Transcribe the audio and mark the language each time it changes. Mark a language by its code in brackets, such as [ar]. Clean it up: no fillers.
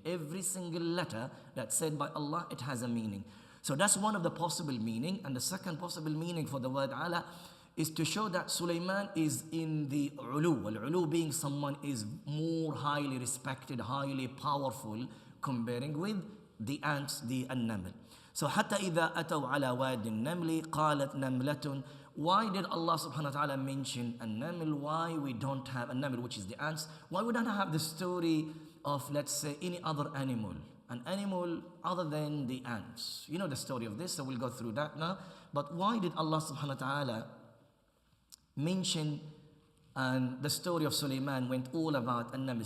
[en] Every single letter that's said by Allah, it has a meaning. So that's one of the possible meaning. And the second possible meaning for the word ala is to show that Sulaiman is in the ulu. Al-ulu being someone is more highly respected, highly powerful, comparing with the ants, the An-Naml. So [ar] حتى إذا أتوا على واد النمل قالت نملة. [en] Why did Allah subhanahu wa ta'ala mention An-Naml? Why we don't have An-Naml, which is the ants? Why we don't have the story of, let's say, any other animal? An animal other than the ants. You know the story of this, so we'll go through that now. But why did Allah subhanahu wa ta'ala mention, and the story of Sulaiman went all about An-Naml?